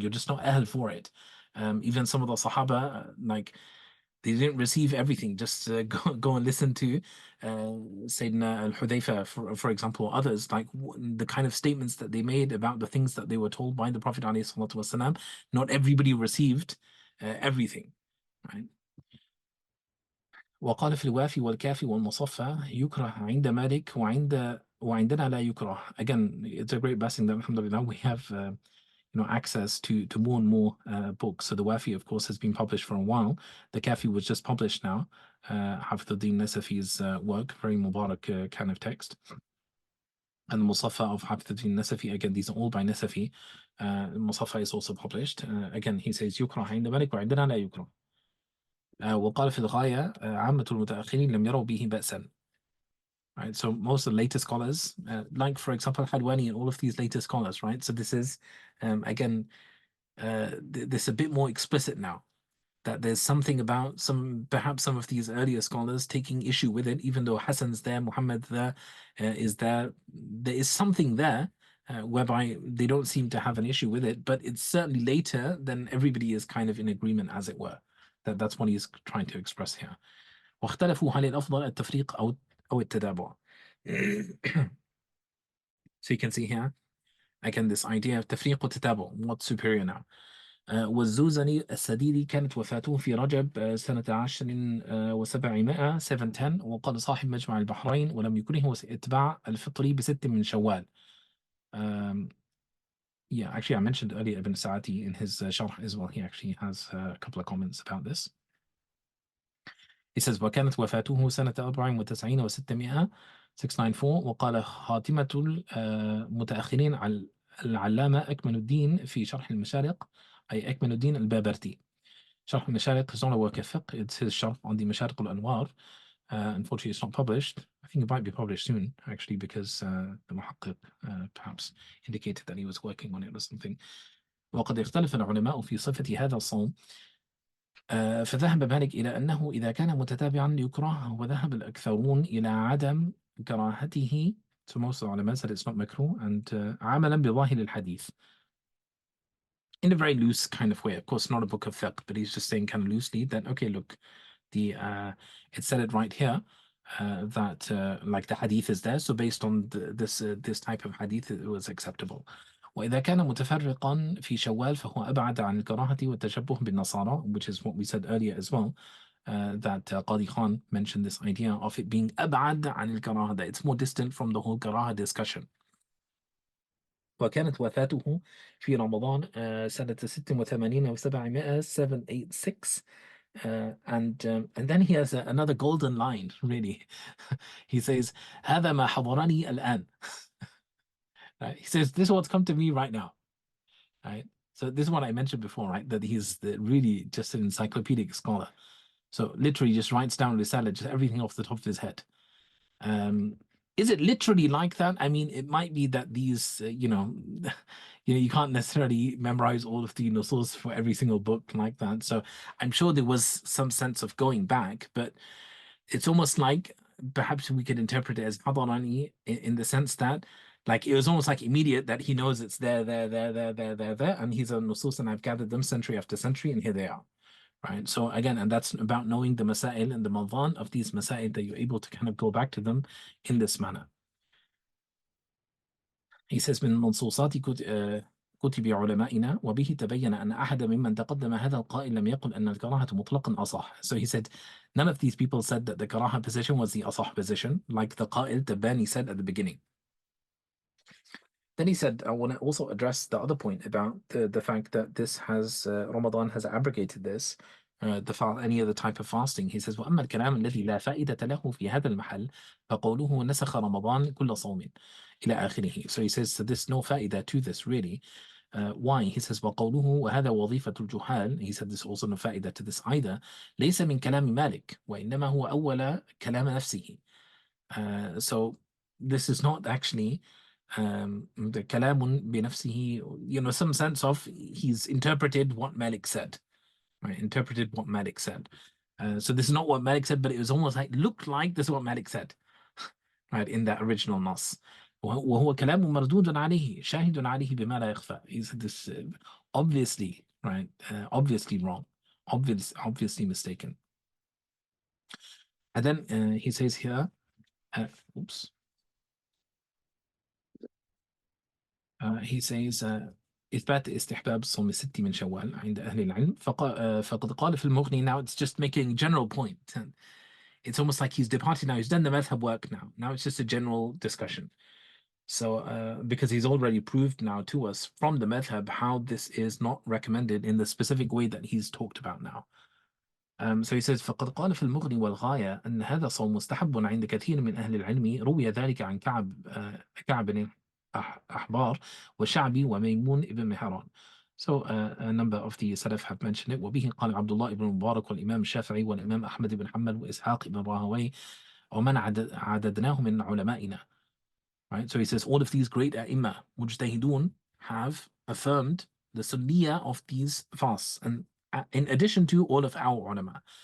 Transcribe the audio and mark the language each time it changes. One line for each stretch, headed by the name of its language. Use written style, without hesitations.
English: You're just not ahl for it. Even some of the Sahaba, like they didn't receive everything. Just go and listen to Sayyidina al-Hudayfa, for example, or others. Like the kind of statements that they made about the things that they were told by the Prophet ﷺ. Not everybody received everything, right?
Arabic: وقال في الوافي والكافي والمصفى يكره عند مالك وعندنا لا يكره.
English: Again, it's a great blessing that alhamdulillah we have access to more and more books. So the Wafi, of course, has been published for a while. The Kafi was just published now. Hafidhuddin Nasafi's work, very Mubarak kind of text. And the Musaffa of Hafidhuddin Nasafi, again, these are all by Nasafi. Musaffa is also published. Again, he says
Arabic: يكره عند مالك وعندنا لا يكره. وقال في الغاية عامة المتأخرين لم يروا به بأسا.
English: Right, so most of the later scholars, like for example Hadwani and all of these later scholars, right? So this is again this a bit more explicit now. that there's something about perhaps some of these earlier scholars taking issue with it, even though Hassan's there, Muhammad there, is there. There is something there whereby they don't seem to have an issue with it, but it's certainly later then everybody is kind of in agreement, as it were. That's what he's trying to express here.
Arabic: واختلفوا هل الأفضل التفريق أو التتابع.
English: So you can see here again this idea of تفريق وتتابع, what's superior now.
Arabic: والزوزني السديدي كانت وفاته في رجب سنة 10 و700 710, وقال صاحب مجمع البحرين ولم يكره اتباع الفطري ب6 من شوال.
English: Yeah, actually I mentioned earlier Ibn Sa'ati in his sharh as well. He actually has a couple of comments about this. He says
Arabic: وكانت وفاته سنة 94 و600 694, وقال خاتمة المتأخرين على العلامة أكمل الدين في شرح المشارق أي أكمل الدين البابرتي.
English: شرح المشارق is not a work of fiqh, it's his sharh on the Masharik al-Anwar. Unfortunately it's not published. I think it might be published soon actually, because the muhaqqiq perhaps indicated that he was working on it or something.
Arabic: وقد اختلف العلماء في صفة هذا الصوم, فذهب مالك إلى أنه إذا كان متتابعا يكره, وذهب الأكثرون إلى عدم كراهته.
English: So most of the ulama said it's not makruh, and
Arabic: عملا بظاهر الحديث,
English: in a very loose kind of way. Of course, not a book of fiqh, but he's just saying kind of loosely that, okay, look, it said it right here that like the hadith is there, so based on this type of hadith it was acceptable.
Arabic: وإذا كان متفرقا في شوال فهو أبعد عن الكراهة والتشبه بالنصارى,
English: which is what we said earlier as well, that Qadi Khan mentioned this idea of it being
Arabic: أبعد عن الكراهة,
English: that it's more distant from the whole karaha discussion.
Arabic: وكانت وفاته في رمضان سنة 86 و700 786.
English: And then he has another golden line, really. He says
Arabic: هذا ما حضرني الآن.
English: He says this is what's come to me right now. Right? So this is what I mentioned before, right? That he's really just an encyclopedic scholar. So literally just writes down risala, just everything off the top of his head. Is it literally like that? I mean, it might be that these, you can't necessarily memorize all of the nusus for every single book like that. So I'm sure there was some sense of going back, but it's almost like perhaps we could interpret it as hadarani in the sense that, like, it was almost like immediate, that he knows it's there, and he's a nusus, and I've gathered them century after century, and here they are. Right. So again, and that's about knowing the masail and the madhan of these masail, that you're able to kind of go back to them in this manner. He says
Arabic: من منصوصات كتب علمائنا وبه تبين أن أحد ممن تقدم هذا القائل لم يقل أن الكراهة مطلقا أصح.
English: So he said none of these people said that the karaha position was the asah position, like the qa'il Tabani said at the beginning. Then he said, I want to also address the other point about the fact that this has Ramadan has abrogated this, any other type of fasting. He says
Arabic: وأما الكلام الذي لا فائدة له في هذا المحل فقوله نسخ رمضان كل صوم إلى آخره.
English: So he says, so there's no فائدة to this really. Why? He says
Arabic: وقوله وهذا وظيفة الجهال.
English: He said there's also no فائدة to this either.
Arabic: ليس من كلام مالك وإنما هو أول كلام نفسه.
English: So this is not actually the kalamun بنفسه, some sense of he's interpreted what Malik said, right? Interpreted what Malik said. So this is not what Malik said, but it was almost like, looked like this is what Malik said, right? In that original nas.
Arabic: وهو كلام مردود عليه شاهد عليه بما لا يخفى.
English: He said this obviously, right? Obviously wrong, obviously mistaken. And then he says here, oops. He says
Arabic: إثبات استحباب صوم الست من شوال عند أهل العلم فقد قال في المغني.
English: Now it's just making a general point. It's almost like he's departed now. He's done the madhab work now. Now it's just a general discussion. So because he's already proved now to us from the madhab how this is not recommended in the specific way that he's talked about now. So he says
Arabic: فقد قال في المغني والغاية أن هذا صوم مستحب عند كثير من أهل العلم. روي ذلك عن كعب بن أحبار وشعبي وميمون ابن مهران.
English: So a number of the Salaf have mentioned it.
Arabic: وبه قال عبد الله بن مبارك والإمام الشافعي والإمام أحمد بن حنبل وإسحاق بن راهوي ومن عددناه من علمائنا.
English: Right? So he says all of these great A'imma, mujtahidun, have affirmed the sunniyah of these fasts, and in addition to all of our ulama.